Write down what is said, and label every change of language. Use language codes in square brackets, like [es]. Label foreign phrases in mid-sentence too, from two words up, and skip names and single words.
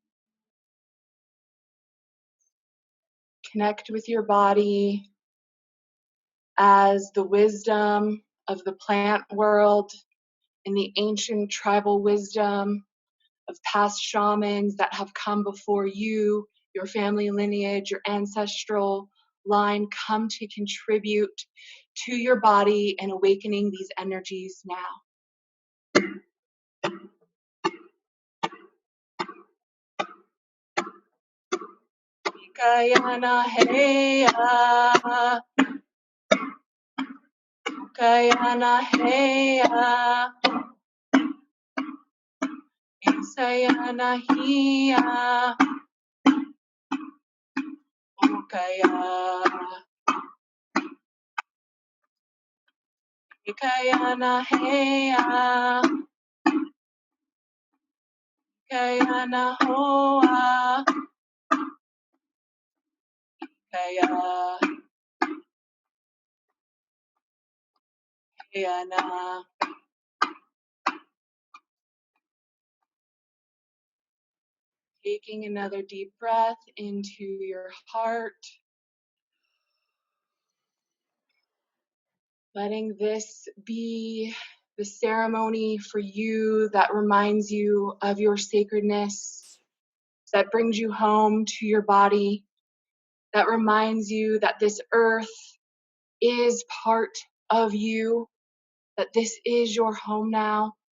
[en] Connect with your body as the wisdom of the plant world and the ancient tribal wisdom of past shamans that have come before you, your family lineage, your ancestral line, come to contribute to your body and awakening these energies now. Kayana heya, kayana heya, isayana hiya, kaya, kayana heya, kayana hoa, kaya, kayana. Taking another deep breath into your heart. Letting this be the ceremony for you that reminds you of your sacredness, that brings you home to your body, that reminds you that this earth is part of you, that this is your home now.